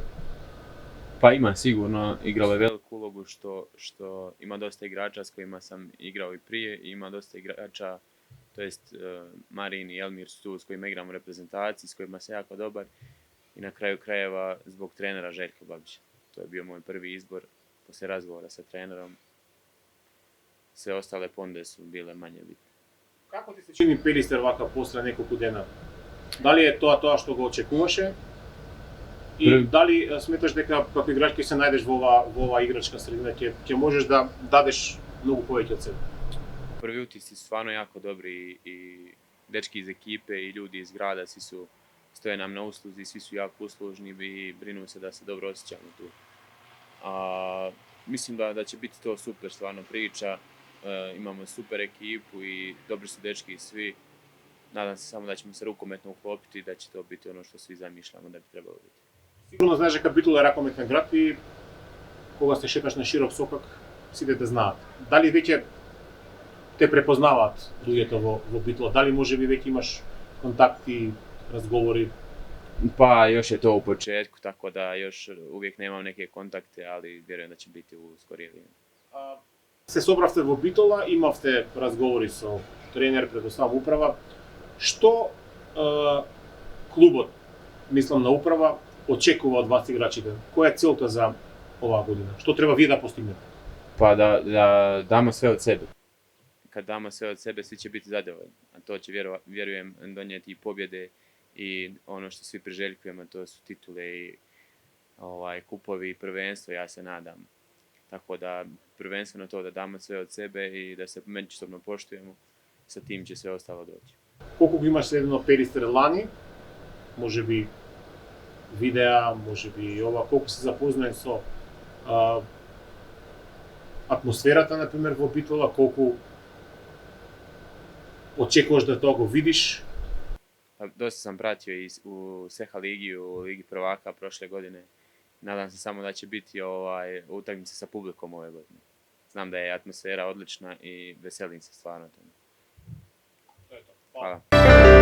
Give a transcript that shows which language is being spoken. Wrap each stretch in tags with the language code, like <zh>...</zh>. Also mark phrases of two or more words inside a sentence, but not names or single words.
<hr>Pa ima sigurno, igralo je veliku ulogu što ima dosta igrača s kojima sam igrao i prije i ima dosta igrača, to jest Marin i Elmir su tu s kojima igram u reprezentaciji, s kojima sam jako dobar i na kraju krajeva zbog trenera Željka Babića. To je bio moj prvi izbor poslije razgovora sa trenerom. Sve ostale ponude su bile manje bitne.</hr> <sr>Kako ti se čini Pelister ovakav posle nekoliko dana? Da li je to što ga očekuješ? I da li smetaš</sr> <mk>дека како играч ќе се најдеш во ова играчка средина, ќе можеш да дадеш многу повеќе од себе?</mk> <hr>Prvi utisci su stvarno jako dobri i dečki iz ekipe i ljudi iz grada, svi su stoje nam na usluzi, svi su jako uslužni i brinu se da se dobro osjećamo tu. Mislim da će biti to super stvarno priča, imamo super ekipu i dobri su dečki svi. Nadam se samo da ćemo se rukometno uklopiti i da će to biti ono što svi zamišljamo da bi trebalo biti.</hr> <mk>Сигурно знаеш дека Битола е ракометен град и кога се шеташ на широк сокак, сите те знаат. Дали веќе те препознаваат луѓето во Битола? Дали можеби веќе имаш контакти, разговори?</mk> <hr>Pa još je to u početku, tako da još uvijek nemam neke kontakte, ali vjerujem da će biti u skorije vrijeme.</hr> <mk>Се собравте во Битола, имавте разговори со тренер, предоставам управа. Што клубот, мислам на управа, очекува од вас играчите? Која е целта за оваа година? Што треба вие да постигнете?</mk> <hr>Pa da damo sve od sebe. Kad damo sve od sebe, svi će biti zadovoljni. A to će, vjerujem, donijeti i pobjede i ono što svi priželjkujemo, to su titule i kupovi i prvenstvo, ja se nadam. Tako da prvenstveno to da damo sve od sebe i da se međusobno poštujemo, sa tim će sve ostalo doći.</hr> <mk>Колку го имаш следено Пелистер лани? Може би видеа, може би ова, колку се запознаен со атмосферата, например, во Битола, колку очекуваш да тоа го видиш?</mk> <hr>Dosta sam pratio i u Seha ligi, u Ligi prvaka prošle godine. Nadam se samo da će biti utakmice sa publikom ove godine. Znam da je atmosfera odlična i veselim se stvarno tome. Hvala.</hr>